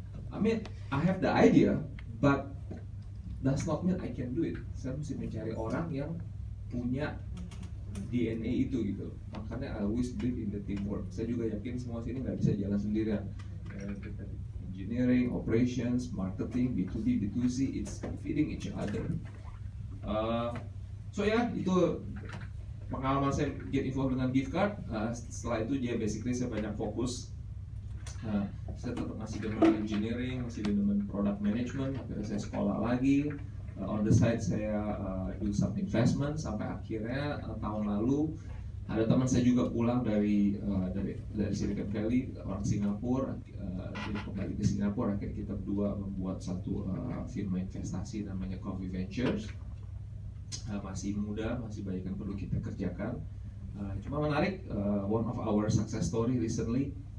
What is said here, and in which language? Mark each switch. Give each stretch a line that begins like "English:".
English: I mean, I have the idea, but does not mean I can do it.
Indonesian: Saya mesti mencari orang yang punya DNA itu gitu. Makanya
English: I always believe in the teamwork.
Indonesian: Saya juga yakin semua sini nggak bisa jalan sendirian.
English: Engineering, operations, marketing, B2B, B2C, it's feeding each other.
Indonesian: So ya, itu pengalaman saya
English: get involved
Indonesian: dengan gift card. Setelah itu dia basically saya banyak fokus. Saya tetap masih dengan engineering, masih dengan product management. Akhirnya saya sekolah lagi.
English: On the side
Indonesian: saya
English: do some investment
Indonesian: sampai akhirnya tahun lalu ada teman saya juga pulang dari Silicon Valley, orang Singapura. Dia kembali ke Singapura, akhirnya kita berdua membuat satu firma investasi namanya Coffee Ventures. Masih muda, masih banyak yang perlu kita kerjakan. Cuma menarik,
English: one of our success story recently.